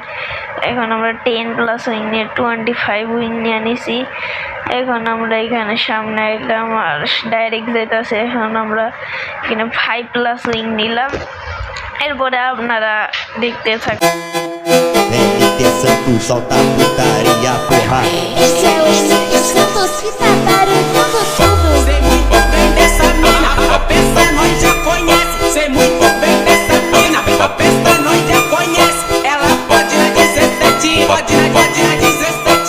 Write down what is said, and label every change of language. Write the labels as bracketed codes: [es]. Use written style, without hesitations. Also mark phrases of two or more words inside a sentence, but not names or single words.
[bn] এখন আমরা 10+ উইং নিয়ে 25 উইং নিয়ে নিছি। এখন আমরা এখানে সামনে এলাম আর ডাইরেক্ট যেতেছে। এখন আমরা এখানে 5+ উইং নিলাম। এরপরে আপনারা দেখতে থাকুন। [pt] NT Santos, solta a putaria, porra. Esse é o NT Santos que tá barulhando tudo. Sei muito bem dessa mina, a peça nós já conhece. Sei muito bem dessa mina, a peça nós já conhece. Ela pode na 17, pode na 17.